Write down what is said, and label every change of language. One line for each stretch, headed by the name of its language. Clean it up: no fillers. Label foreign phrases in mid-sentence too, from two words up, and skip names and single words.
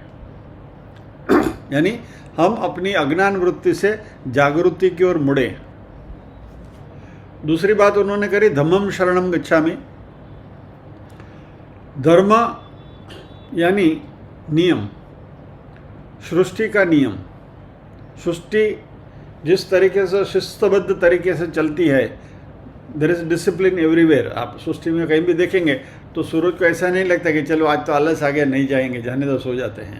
Hindi: यानी हम अपनी अज्ञान वृत्ति से जागृति की ओर मुड़े। दूसरी बात उन्होंने करी
Pali: धम्मम शरणम गच्छामि।
Hindi: धर्म यानी नियम, सृष्टि का नियम। सृष्टि जिस तरीके से शिस्तबद्ध तरीके से चलती है,
English: there is discipline everywhere.
Hindi: आप सृष्टि में कहीं भी देखेंगे तो सूरज को ऐसा नहीं लगता कि चलो आज तो आलस आ गया, नहीं जाएंगे, जाने दो, सो जाते हैं।